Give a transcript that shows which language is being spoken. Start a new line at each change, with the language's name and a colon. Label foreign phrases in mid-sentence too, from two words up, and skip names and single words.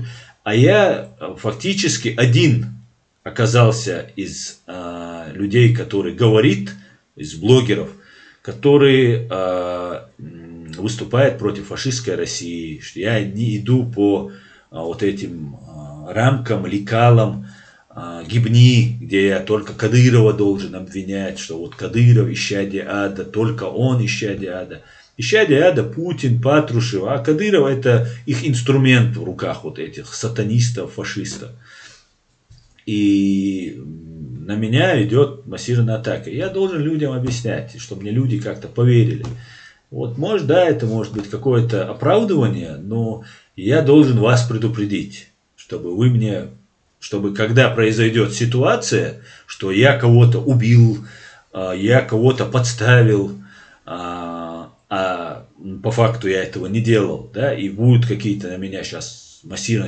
Russian: А я фактически один оказался из людей, который говорит, из блогеров, который выступает против фашистской России, что я не иду по вот этим рамкам, лекалам, гибни, где я только Кадырова должен обвинять, что вот Кадыров исчадие ада, только он исчадие ада. Исчадие ада Путин, Патрушев, а Кадыров это их инструмент в руках вот этих сатанистов, фашистов. И на меня идет массированная атака. Я должен людям объяснять, чтобы мне люди как-то поверили. Вот, может, да, это может быть какое-то оправдывание, но я должен вас предупредить, чтобы вы мне, чтобы когда произойдет ситуация, что я кого-то убил, я кого-то подставил, по факту я этого не делал, да, и будут какие-то на меня сейчас массированные.